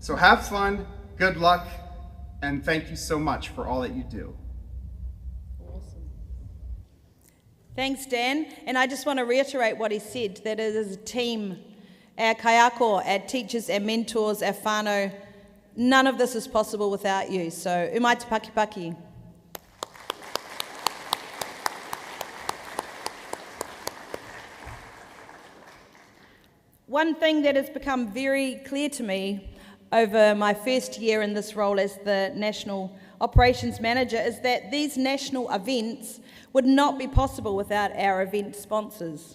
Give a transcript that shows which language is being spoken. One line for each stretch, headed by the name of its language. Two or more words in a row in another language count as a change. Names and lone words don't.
English: So have fun, good luck, and thank you so much for all that you do. Thanks, Dan. And I just want to reiterate what he said, that it is a team, our kaiako, our teachers, our mentors, our whānau. None of this is possible without you. So,
Māori: umai te pakipaki.
English: One thing that has become very clear to me over my first year in this role as the National Operations Manager is that these national events would not be possible without our event sponsors.